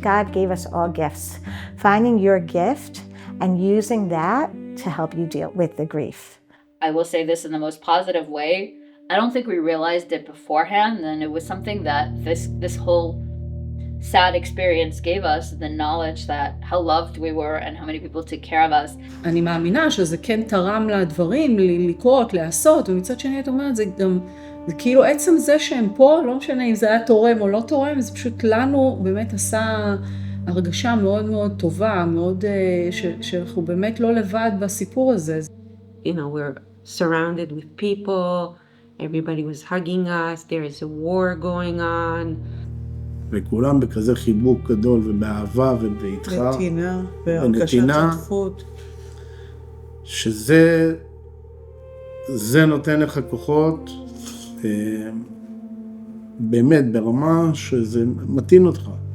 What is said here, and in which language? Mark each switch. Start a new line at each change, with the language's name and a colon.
English: God gave us all gifts. Finding your gift and using that to help you deal with the grief. I will say this in the most positive way. I don't think we realized it beforehand, and it was something that this sad experience gave us, the knowledge that how loved we were and how many people took care of us.
Hebrew: אני מאמינה שזה כן תרם לדברים לקרות, לעשות, ומצד שני את אומרת, זה גם, זה כאילו עצם זה שהם פה, לא משנה אם זה היה תורם או לא תורם, זה פשוט לנו באמת עשה הרגשה מאוד מאוד טובה, מאוד, שאנחנו באמת לא לבד בסיפור הזה. You know, we're surrounded with people, everybody was hugging us, there is a war going on. וכולם בכזה חיבוק גדול ובאהבה ובאיתך. נתינה, והרגשת שותפות. שזה נותן לך כוחות, באמת ברמה שזה מתאים אותך.